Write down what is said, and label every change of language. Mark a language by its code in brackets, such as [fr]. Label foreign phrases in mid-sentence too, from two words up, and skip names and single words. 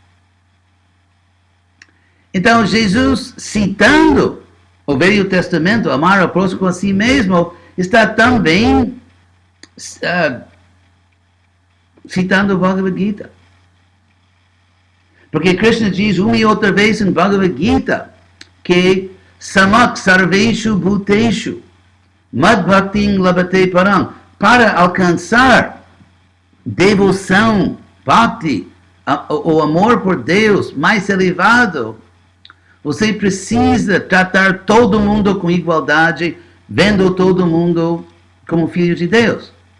[pt] Então, Jesus, citando o Velho Testamento, amar ao próximo como a si mesmo, está também citando o Bhagavad Gita. Porque Krishna diz uma e outra vez em Bhagavad Gita que [sa] samak sarveshu bhuteshu mad bhakting labate param. [pt] Para alcançar devoção, bhakti, o amor por Deus mais elevado, você precisa tratar todo mundo com igualdade, vendo todo mundo como filho de Deus.